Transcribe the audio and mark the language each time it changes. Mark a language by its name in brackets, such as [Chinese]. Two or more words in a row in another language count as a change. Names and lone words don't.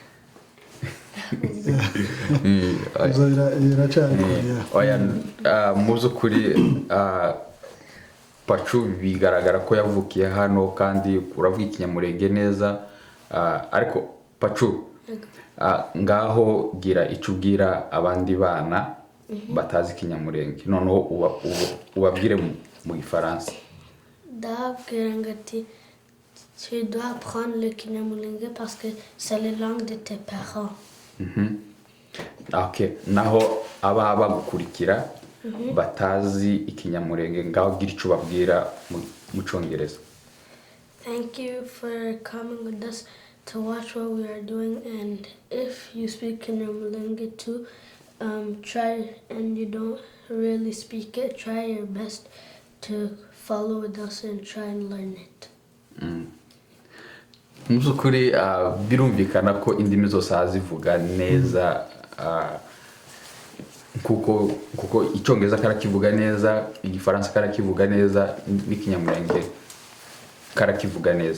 [Kinyarwanda] Mu by'ukuri Pacu bigaragara ko yavukiye hano kandi uravuga ikinyamurenge neza, ariko Pacu ngaho gira icyo ubwira abandi bana batazi ikinyamurenge noneho ubabwire mu gifaransa. Ndababwira ngo ati [French] tu dois apprendre le kinyamurenge parce que c'est la langue de tes parents. [Kinyarwanda] Okay, naho aba bagukurikira batazi ikinyamurenge ngaho gira icyo babwira mu Cyongereza. [English] Thank you for coming with us to watch what we are doing, and if you speak Kinyamulenge too, try, and you don't really speak it, try your best to follow with us and try and learn it. [Kinyarwanda] Mu by'ukuri birumvikana ko indimi zose azivuga neza, kuko Icyongereza karakivuga neza, Igifaransa karakivuga neza, n'Ikinyamurenge karakivuga neza.